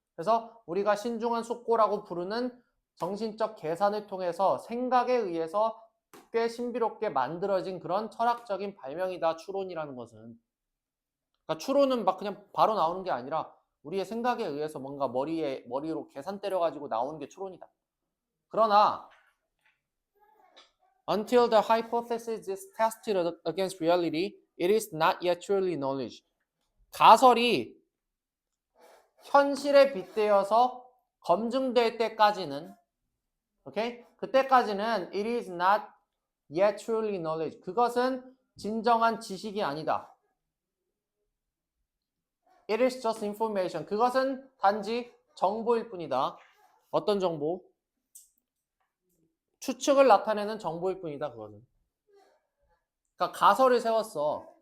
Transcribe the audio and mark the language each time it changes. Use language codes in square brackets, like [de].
[ko] 그래서 우리가 신중한 숙고라고 부르는 정신적 계산을 통해서 생각에 의해서 꽤 신비롭게 만들어진 그런 철학적인 발명이다. 추론이라는 것은. 그러니까 추론은 막 그냥 바로 나오는 게 아니라 우리의 생각에 의해서 뭔가 머리로 계산 때려가지고 나오는 게 추론이다. 그러나 [en] until the hypothesis is tested against reality, it is not yet truly knowledge. [ko] 가설이 현실에 빗대어서 검증될 때까지는, 오케이? 그때까지는 [en] it is not yet truly knowledge. [ko] 그것은 진정한 지식이 아니다. [en] It is just information. [ko] 그것은 단지 정보일 뿐이다. 어떤 정보? 추측을 나타내는 정보일 뿐이다. 그거는. 그러니까 가설을 세웠어.